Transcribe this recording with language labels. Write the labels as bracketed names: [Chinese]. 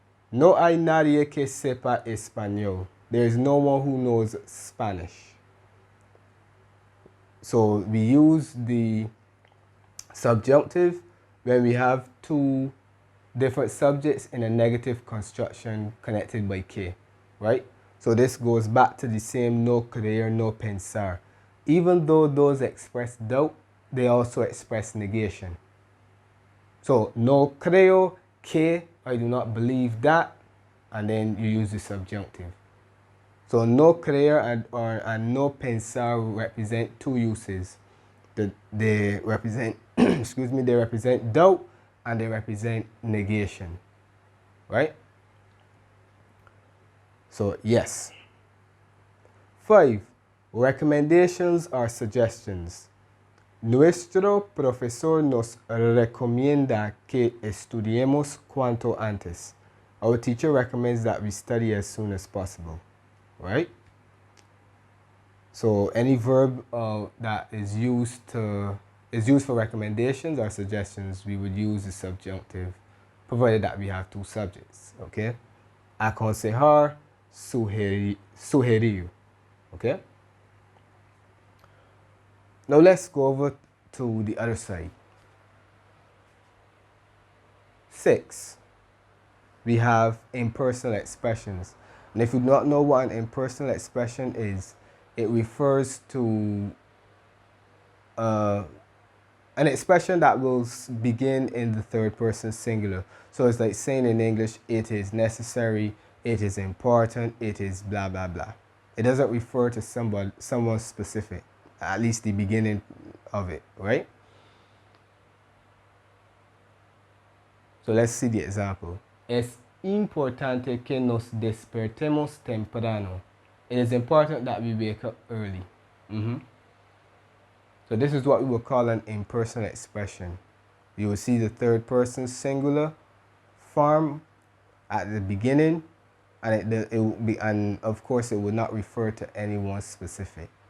[Spanish] No hay nadie que sepa español. [English] There is no one who knows Spanish. So we use the subjunctive when we have two different subjects in a negative construction connected by que, right? So this goes back to the same no creer, no pensar. Even though those express doubt, they also express negation. So [Spanish] no creo que, [English] I do not believe that, and then you use the subjunctive. So no creer and no pensar represent two uses. They represent, excuse me, they represent doubt and they represent negation, right? So yes. 5. Recommendations or suggestions. [Spanish] Nuestro profesor nos recomienda que estudiemos cuanto antes. [English] Our teacher recommends that we study as soon as possible, right? So any verb that is used for recommendations or suggestions, we would use the subjunctive, provided that we have two subjects, okay? [Spanish] Aconsejar, sugerir, okay? [English] Now let's go over to the other side. 6. We have impersonal expressions. And if you do not know what an impersonal expression is, it refers to an expression that will begin in the third person singular. So it's like saying in English, it is necessary, it is important, it is blah, blah, blah. It doesn't refer to someone specific, at least the beginning of it, right? So let's see the example. [Spanish] Es importante que nos despertemos temprano. [English] It is important that we wake up early. So this is what we will call an impersonal expression. You will see the third person singular form at the beginning, and it will be, and of course it will not refer to anyone specific.